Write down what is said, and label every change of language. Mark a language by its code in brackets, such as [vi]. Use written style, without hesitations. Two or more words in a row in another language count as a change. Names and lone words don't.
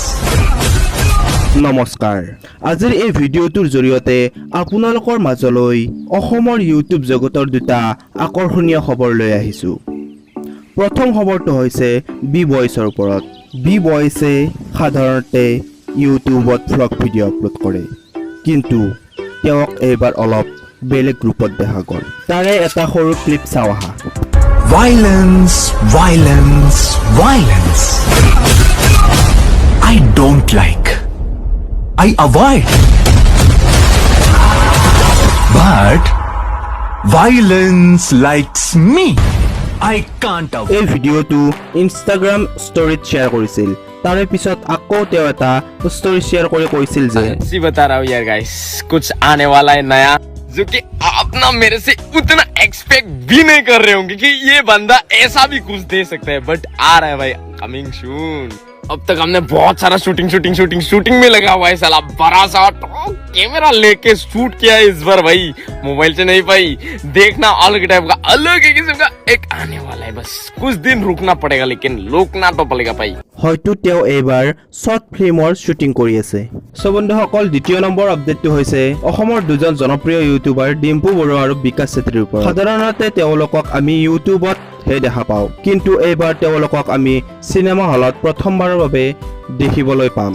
[as] নমস্কাৰ আজিৰ এই ভিডিঅ'টোৰ জৰিয়তে আপোনালোকৰ মাজলৈ অসমৰ ইউটিউব জগতৰ দুটা আকৰ্ষণীয় খবৰ লৈ আহিছোঁ। প্ৰথম খবৰটো হৈছে বি বয়ছৰ ওপৰত। বি বয়ছে সাধাৰণতে ইউটিউবত [en] vlog video upload [as] কৰে, কিন্তু তেওঁক এইবাৰ অলপ বেলেগ গ্ৰুপত দেখা গ'ল। তাৰে এটা সৰু ক্লিপ চাওঁ আহা। [en] Violence, violence, violence. I don't like. I avoid. But violence likes me. I can't avoid. [as] এই ভিডিঅ'টো ইনষ্টাগ্ৰাম ষ্টৰীত শ্বেয়াৰ কৰিছিল। তাৰে পিছত আকৌ তেওঁ এটা [en] story share [as] কৰি কৈছিল যে [hi] सी बता रहा हूँ यार गाइस, कुछ आने वाला है नया जो कि आप ना मेरे से उतना एक्सपेक्ट भी नहीं कर रहे होंगे कि ये बंदा ऐसा भी कुछ दे सकता है, बट आ रहा है भाई, [en] coming soon. [hi] अब तक हमने बहुत सारा शूटिंग में लगा हुआ है साला, बड़ा सा कैमरा लेके शूट किया है इस बार भाई, मोबाइल से नहीं भाई, देखना अलग टाइप का, अलग ही किस्म का एक आने वाला है। बस कुछ दिन रुकना पड़ेगा, लेकिन रोकना तो पड़ेगा भाई। [as] হয়তো তেওঁ এইবাৰ [en] short filmৰ shooting [as] কৰি আছে। চ' বন্ধুসকল, দ্বিতীয় নম্বৰ আপডেটটো হৈছে অসমৰ দুজন জনপ্ৰিয় ইউটিউবাৰ ডিম্পু বৰুৱা আৰু বিকাশ চেত্ৰীৰ ওপৰত। সাধাৰণতে তেওঁলোকক আমি ইউটিউবত হে দেখা পাওঁ, কিন্তু এইবাৰ তেওঁলোকক আমি চিনেমা হলত প্ৰথমবাৰৰ বাবে দেখিবলৈ পাম।